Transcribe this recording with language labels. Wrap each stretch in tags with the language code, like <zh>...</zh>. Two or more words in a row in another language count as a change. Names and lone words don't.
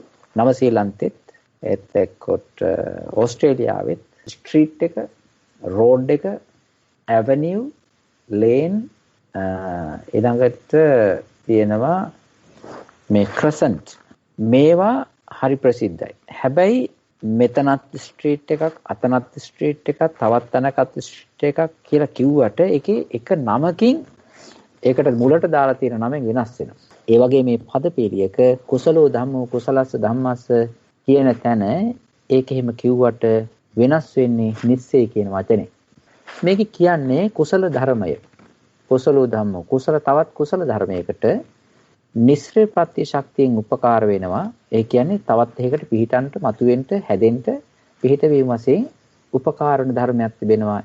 <si>නවසීලන්තෙත් එතකොට ඕස්ට්‍රේලියාවෙත් ස්ට්‍රීට් එක, රෝඩ් එක, ඇවනියු, ලේන්, ඊළඟට තියෙනවා මේ ක්‍රසන්ට්. මේවා හරි ප්‍රසිද්ධයි. හැබැයි මෙතනත් ස්ට්‍රීට් එකක්, අතනත් ස්ට්‍රීට් එකක්, තවත් තැනකත් ස්ට්‍රීට් එකක් කියලා කිව්වට ඒකේ එක නමකින් ඒකට මුලට දාලා තියෙන නමෙන් වෙනස් වෙනවා. ඒ වගේ මේ පදපේලියක</si> <pi>කුසලෝ ධම්මෝ කුසලස්ස ධම්මස්ස</pi> <si>කියන තැන ඒක එහෙම කිව්වට වෙනස් වෙන්නේ නිස්සය කියන වචනේ. මේක කියන්නේ කුසල ධර්මය.</si> <pi>කුසලෝ ධම්මෝ</pi> <si>කුසල තවත් කුසල ධර්මයකට නිස්සය ප්‍රත්‍ය ශක්තියෙන් උපකාර වෙනවා. ඒ කියන්නේ තවත් එකකට පිහිටන්ට, මතුවෙන්න, හැදෙන්න පිහිට වීම වශයෙන් උපකාර වන ධර්මයක් තිබෙනවා.</si>